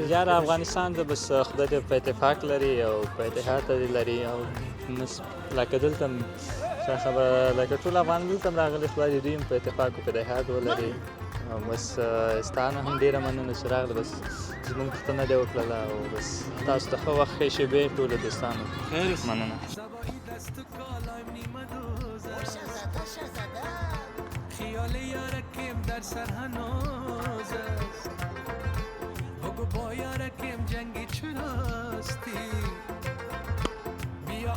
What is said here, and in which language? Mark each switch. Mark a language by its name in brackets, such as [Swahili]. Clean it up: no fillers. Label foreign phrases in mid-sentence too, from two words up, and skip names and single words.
[Pashto] یاره افغانستان د بس خدای دې په اتفاق لري او په اتحاد لري او لکه دلته خبره لکه ټول افغان دلته راغلي خدای دې دوی هم په اتفاق او په اتحاد ولري بس ستانه هم ډېره مننه چې راغله بس زموږ پوښتنه دې وکړله او بس تاسو ته ښه وخت ښې شېبې ټولو دوستانو مننه [Persian] خیال یارکم در سر هنوز است بگو با یارکم جنگی چراستی بیا